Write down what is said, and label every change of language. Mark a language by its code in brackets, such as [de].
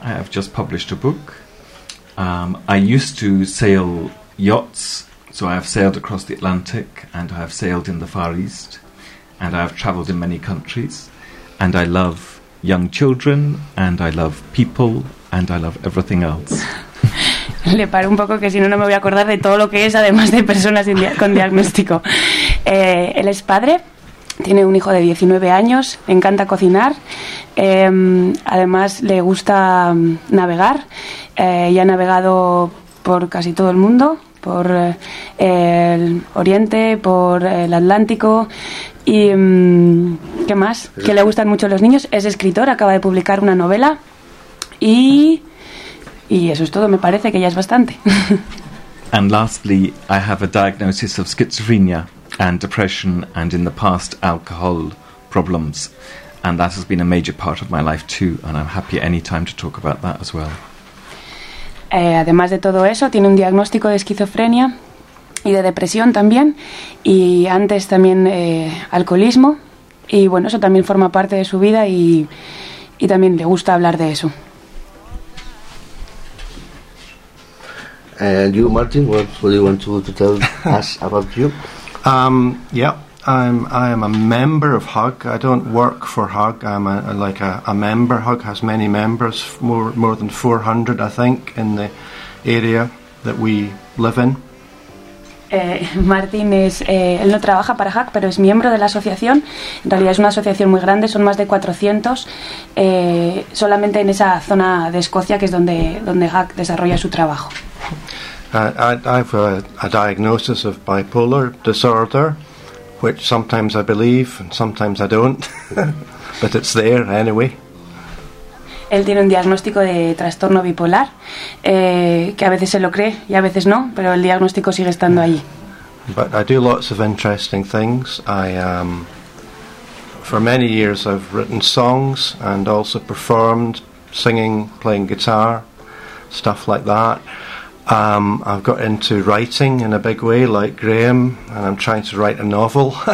[en] I have just published a book. I used to sail yachts, so I have sailed across the Atlantic, and I have sailed in the Far East, and I have traveled in many countries, and I love young children, and I love people, and I love everything else. [es] Le paro un poco, que si no, no me voy a acordar de todo lo que es, además de personas con diagnóstico. Él es padre. Tiene un hijo de 19 años, le encanta cocinar, además le gusta navegar, y ha navegado por casi todo el mundo, por el Oriente, por el Atlántico, y ¿qué más? Que le gustan mucho los niños. Es escritor, acaba de publicar una novela, Y eso es todo, me parece que ya es bastante. [en] And lastly, I have a diagnosis of schizophrenia and depression and in the past alcohol problems. And that has been a major part of my life too, and I'm happy any time to talk about that as well. [es] Además de todo eso, tiene un diagnóstico de esquizofrenia y de depresión también, y antes también alcoholismo, y bueno, eso también forma parte de su vida y también le gusta hablar de eso. [en] And you, Martin, what do you want to tell us about you? I am a member of HUG. I don't work for HUG. I'm a member. HUG has many members, more than 400, I think, in the area that we live in. [es] Martin es, él no trabaja para HUG, pero es miembro de la asociación. En realidad es una asociación muy grande, son más de 400, solamente en esa zona de Escocia, que es donde HUG desarrolla su trabajo. [en] I have a diagnosis of bipolar disorder, which sometimes I believe and sometimes I don't, but it's there anyway. [es] Él tiene un diagnóstico de trastorno bipolar, que a veces se lo cree y a veces no, pero el diagnóstico sigue estando allí. [en] But I do lots of interesting things. For many years I've written songs and also performed, singing, playing guitar, stuff like that. I've got into writing in a big way, like Graham, and I'm trying to write a novel.